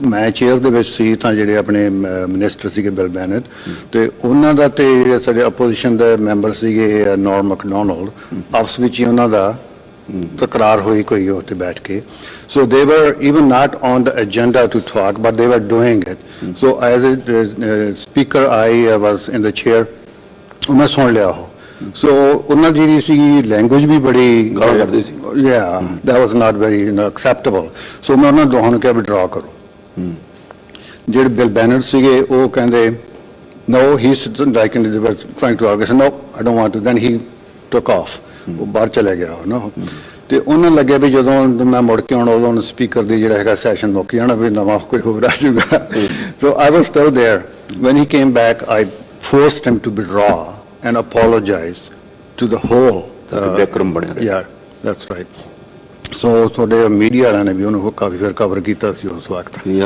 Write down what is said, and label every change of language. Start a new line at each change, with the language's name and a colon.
Punjabi: ਮੈਂ ਚੇਅਰ ਦੇ ਵਿੱਚ ਸੀ ਤਾਂ ਜਿਹੜੇ ਆਪਣੇ ਮਿਨਿਸਟਰ ਸੀਗੇ ਬਿਲ ਬੈਨਟ ਤੇ ਉਹਨਾਂ ਦਾ ਤੇ ਜਿਹੜੇ ਸਾਡੇ ਆਪੋਜੀਸ਼ਨ ਦੇ ਮੈਂਬਰ ਸੀਗੇ ਨੋਰਮ ਮੈਕਡੋਨਲਡ ਆਪਸ ਵਿੱਚ ਹੀ ਉਹਨਾਂ ਦਾ ਤਕਰਾਰ ਹੋਈ ਕੋਈ ਉੱਥੇ ਬੈਠ ਕੇ
English: so they were even not on the agenda to talk but they were doing it so as a speaker I was in the chair
Punjabi: ਮੈਂ ਸੁਣ ਲਿਆ ਉਹ ਸੋ ਉਹਨਾਂ ਦੀ ਜਿਹੜੀ ਸੀ ਲੈਂਗੁਏਜ ਵੀ ਬੜੀ ਗਾਲਾਂ ਕੱਢਦੇ ਸੀ।
English: that was not very acceptable.
Punjabi: ਸੋ ਮੈਂ ਉਹਨਾਂ ਦੋਹਾਂ ਨੂੰ ਕਿਹਾ ਵੀ ਡਰਾ ਕਰੋ। ਜਿਹੜੇ ਬਿਲ ਬੈਨਰ ਸੀਗੇ ਉਹ ਕਹਿੰਦੇ
English: no, he's like they were trying to argue, no, I don't want to. Then he took off.
Punjabi: ਉਹ ਬਾਹਰ ਚਲੇ ਗਿਆ ਨਾ। ਤੇ ਉਹਨਾਂ ਨੂੰ ਲੱਗਿਆ ਵੀ ਜਦੋਂ ਮੈਂ ਮੁੜ ਕੇ ਆਉਣਾ ਉਦੋਂ ਸਪੀਕਰ ਦੀ ਜਿਹੜਾ ਹੈਗਾ ਸੈਸ਼ਨ ਮੁੱਕ ਜਾਣਾ ਵੀ ਨਵਾਂ ਕੋਈ ਹੋਰ ਆ ਜਾਊਗਾ।
English: So I was still there. When he came back, I forced him to withdraw and apologize to the whole.
Punjabi: Vikram ਬਣਿਆ ਰਿਹਾ।
English: Yeah, that's right.
Punjabi: So ਤੁਹਾਡੇ ਮੀਡੀਆ ਵਾਲਿਆਂ ਨੇ ਵੀ ਉਹਨੂੰ ਕਾਫੀ ਫਿਰ ਕਵਰ ਕੀਤਾ ਸੀ ਉਸ ਵਕਤ।